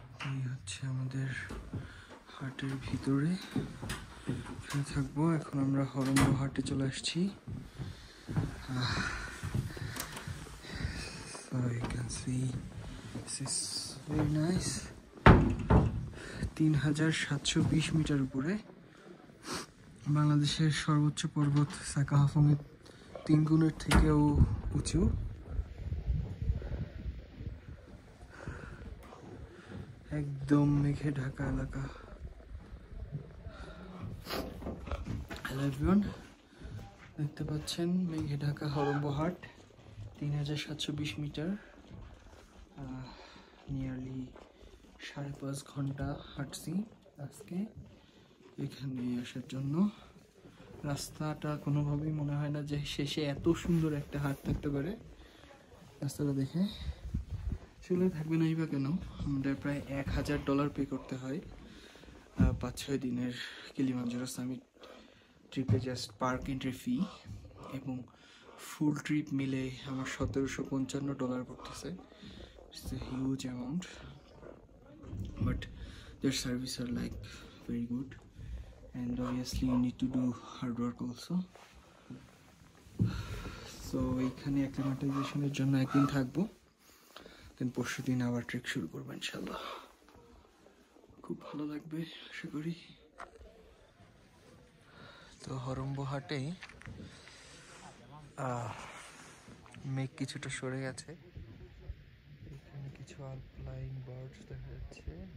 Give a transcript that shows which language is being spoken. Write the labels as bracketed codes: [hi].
[bn] এই হচ্ছে আমাদের হাটের ভিতরে থাকবো। এখন আমরা হরম্ব হাটে চলে আসছি। [en] So you can see this is very nice. [bn] 3720 metre উপরে বাংলাদেশের সর্বোচ্চ পর্বত সাকাহাফংয়ের 3 গুণের থেকেও উঁচু। একদম মেঘে ঢাকা এলাকা। [en] hello everyone, [bn] দেখতে পাচ্ছেন মেঘে ঢাকা হরম্বহাট 3720 মিটার। নিয়ারলি 5.5 ঘন্টা হাঁটছি আজকে এখানে আসার জন্য। রাস্তাটা কোনোভাবেই মনে হয় না যে শেষে এত সুন্দর একটা হাট থাকতে পারে। রাস্তাটা দেখে চলে থাকবে নাই বা কেন, আমাদের প্রায় $1000 পে করতে হয় 5-6 দিনের কিলিমাঞ্জারো সামিট ট্রিপে, [en] just park entry fee, [bn] এবং ফুল ট্রিপ মিলে আমার $1755 পড়তেছে। [en] It's a huge amount, but their service are like very good, and obviously you need to do hard work also. [bn] So এখানে অ্যাক্লিমাটাইজেশনের জন্য একদিন থাকবো, দেন পরশু দিন আবার ট্রেক শুরু করবো ইনশাল্লাহ। খুব ভালো লাগবে আশা করি। তো হরম্বহাটে মেঘ কিছুটা সরে গেছে, এখানে কিছু আলপাইন বার্ডস দেখা যাচ্ছে।